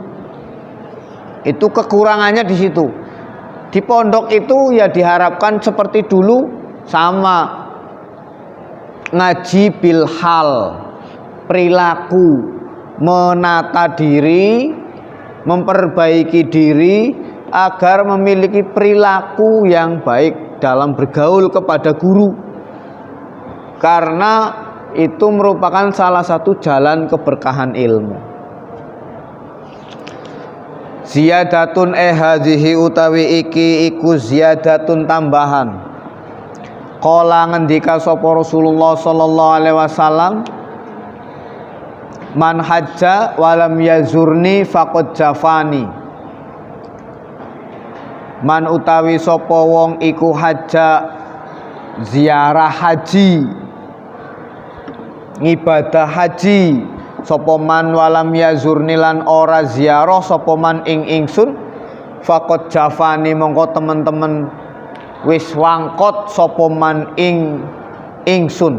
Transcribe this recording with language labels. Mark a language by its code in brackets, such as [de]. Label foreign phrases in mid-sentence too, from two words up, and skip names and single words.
[id] Itu kekurangannya di situ. Di pondok itu ya diharapkan seperti dulu, sama ngaji bilhal, perilaku, menata diri, memperbaiki diri agar memiliki perilaku yang baik dalam bergaul kepada guru, karena itu merupakan salah satu jalan keberkahan ilmu. [ar] زيادة هذه [jv] utawi iki iku ziyadatun tambahan. [ar] Qala [jv] ngendika sapa [ar] رسول الله صلى الله عليه وسلم، من حج ولم يزرني فقد جفاني. [jv] Man utawi sapa wong iku hajja ziarah haji, ngibadah haji, sapa man [ar] ولم يزرني [jv] lan ora ziarah sapa man ing ingsun, [ar] فقد جفاني [jv] mongko temen-temen wis wangkot sapa man ing ingsun.